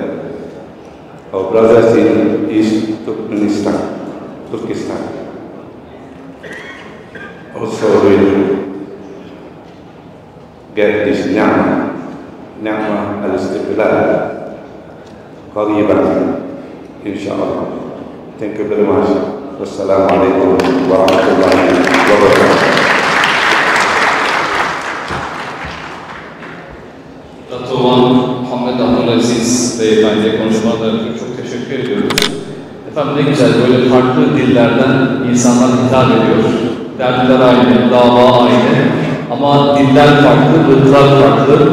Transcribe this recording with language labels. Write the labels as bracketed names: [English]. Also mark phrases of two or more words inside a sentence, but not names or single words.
[English] Our brothers in East Turkestan also will get this [Arabic] نعمة الاستقلال قريبا, [English] inshallah. Thank you very much. [Arabic] والسلام عليكم ورحمة الله وبركاته. [Turkish] Datoğan Muhammed Abdülaziz Beyefendi'ye konuşmaları için çok teşekkür ediyoruz. Efendim ne güzel böyle farklı dillerden insanlar hitap ediyor. Dertler aynı, dava aynı ama diller farklı, ırklar farklı.